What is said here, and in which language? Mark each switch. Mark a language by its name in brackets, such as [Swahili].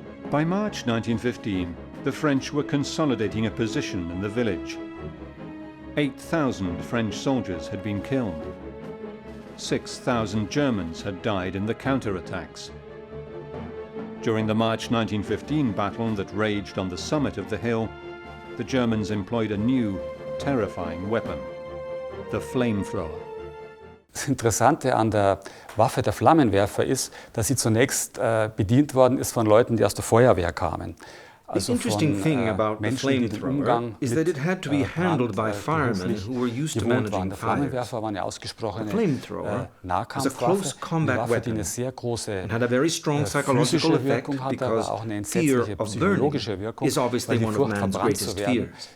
[English] By March 1915, the French were consolidating a position in the village. 8,000 French soldiers had been killed. 6,000 Germans had died in the counterattacks. During the March 1915 battle that raged on the summit of the hill, the Germans employed a new, terrifying weapon, the flamethrower. [German] Das Interessante an der Waffe der Flammenwerfer ist, dass sie zunächst bedient worden ist von Leuten, die aus der Feuerwehr kamen. [English] The interesting thing about the flamethrower is that it had to be handled by firemen who were used to managing fires. The flamethrower was a close combat weapon and had a very strong psychological effect because fear of burning is obviously one of man's greatest fears.